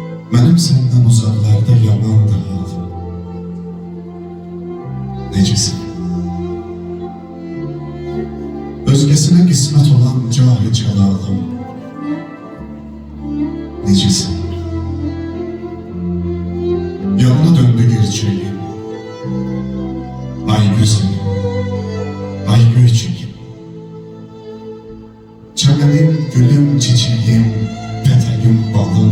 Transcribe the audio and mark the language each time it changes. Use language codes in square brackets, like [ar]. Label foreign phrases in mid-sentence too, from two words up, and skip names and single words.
[az] Mənim səndən uzaqlarda yamandır halım. Necisin? Özgəsinə qismət olan cahı cəlalım. [tr] Necisin? Yanına döndü gerçeğim. Ay güzelim, ay göyçeğim. [az] Çəmənim, gülüm, çiçeğim, pətəgim, balım.